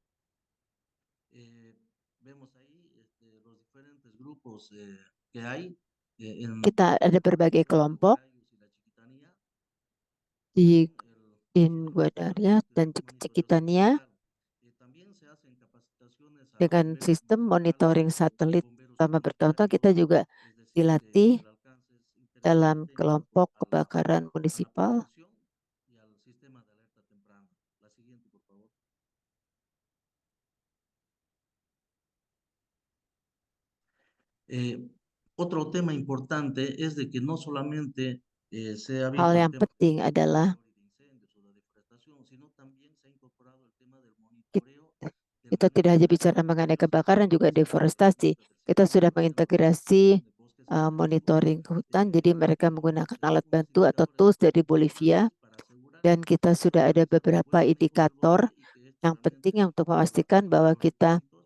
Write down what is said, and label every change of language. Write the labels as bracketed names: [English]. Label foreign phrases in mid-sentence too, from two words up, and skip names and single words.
[Indonesian] Kita ada berbagai kelompok di Guadaria dan Chiquitania dengan sistem monitoring satelit selama bertahun-tahun. Kita juga dilatih dalam kelompok kebakaran munisipal. [Spanish] Otro tema importante es de que no solamente se ha [Indonesian] Hal [Spanish] visto el [Indonesian] yang [Spanish] tema [Indonesian] penting adalah kita tidak hanya bicara mengenai kebakaran, juga deforestasi. Kita sudah mengintegrasi monitoring hutan, jadi mereka menggunakan alat bantu atau tools dari Bolivia, dan kita sudah ada beberapa indikator yang penting untuk memastikan bahwa kita